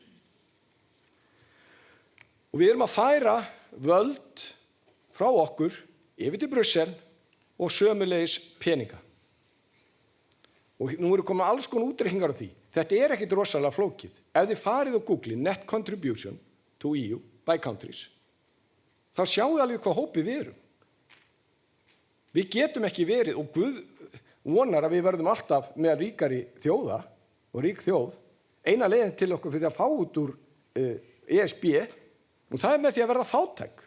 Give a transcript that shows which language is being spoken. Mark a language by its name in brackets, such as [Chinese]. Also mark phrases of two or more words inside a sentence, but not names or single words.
[Icelandic] Og við erum að færa völd frá okkur yfir til Brussel og sömuleiðis peninga. Og nú eru komin alls konar útreikningar á því. Þetta ekkert rosalega flókið. Ef þið farið og googlið [English] net contribution to EU by countries, [Icelandic] þá sjáu alveg hvað hópið við erum. Við getum ekki verið, og Guð vonar að við verðum alltaf með ríkari þjóða og rík þjóð, eina leiðin til okkur fyrir að fá út úr ESB, og það með því að verða fátæk.